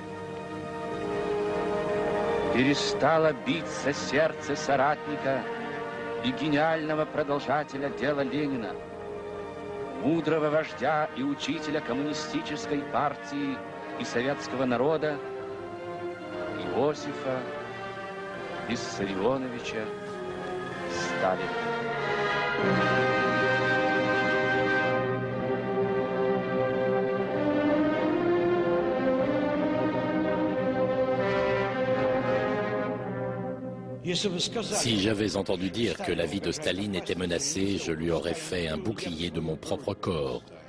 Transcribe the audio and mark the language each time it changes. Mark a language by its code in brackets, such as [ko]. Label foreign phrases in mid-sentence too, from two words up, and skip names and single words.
[ru] Перестало биться сердце соратника и гениального продолжателя дела Ленина, мудрого вождя и учителя коммунистической партии и советского народа Иосифа Виссарионовича Сталина. [fr] Si j'avais entendu dire que la vie de Staline était menacée, je lui aurais fait un bouclier de mon propre corps.